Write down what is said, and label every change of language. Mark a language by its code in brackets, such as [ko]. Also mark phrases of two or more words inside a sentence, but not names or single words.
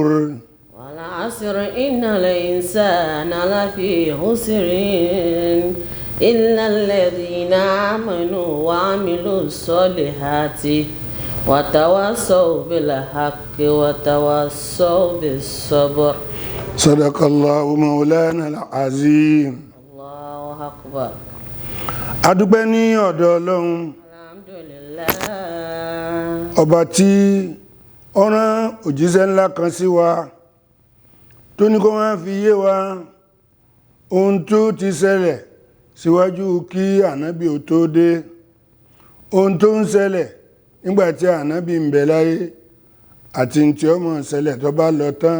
[ar] والعصر إن الإنسان لفي خسر إلا الذين آمنوا وعملوا الصالحات وتواصوا بالحق وتواصوا بالصبر. صدق الله مولانا العظيم. الله أكبر. [yo] adúpẹ́ ní ọ̀dọ̀ Ọlọ́run Alhamdulillah. ọba tí ó rán òjíṣẹ́ ńlá kan sí wa tó ní kó wá fi yé wa ohun tó ti ṣẹlẹ̀ síwájú kí ànábì ó tó dé, ohun tó ń ṣẹlẹ̀ nígbàtí ànábì ń bẹ láyé àti tí ó máa ṣẹlẹ̀ tó bá lọ tán.